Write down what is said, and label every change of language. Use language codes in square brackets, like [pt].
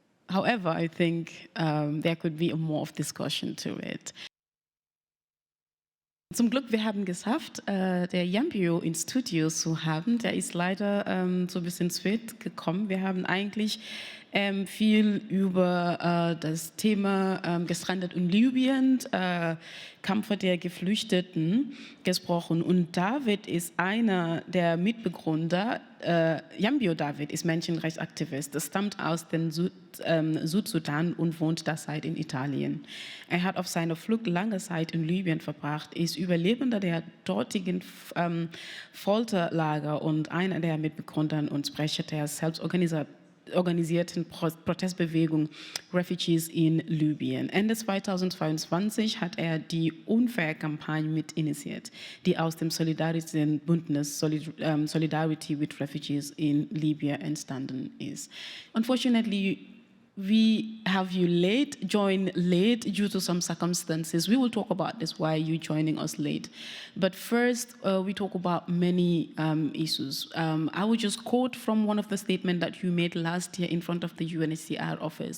[en] However, I think there could be more of discussion to it. [de] Zum Glück, wir haben geschafft, der Yambio ins Studio zu haben. Der ist leider so ein bisschen spät gekommen. Wir haben eigentlich viel über das Thema Gestrandet in Libyen, Kampf der Geflüchteten gesprochen. Und David ist einer der Mitbegründer. Yambio David ist Menschenrechtsaktivist. Er stammt aus dem Südsudan und wohnt derzeit in Italien. Er hat auf seiner Flucht lange Zeit in Libyen verbracht, ist Überlebender der dortigen Folterlager und einer der Mitbegründer und Sprecher der selbstorganisierten Protestbewegung Refugees in Libyen. Ende 2022 hat er die Unfair-Kampagne mit initiiert, die aus dem solidarischen Bündnis Solidarity with Refugees in Libya entstanden ist. [en] Unfortunately, we have you joined late due to some circumstances. We will talk about this, why you joining us late. But first, we talk about many issues. I will just quote from one of the statements that you made last year in front of the UNHCR office.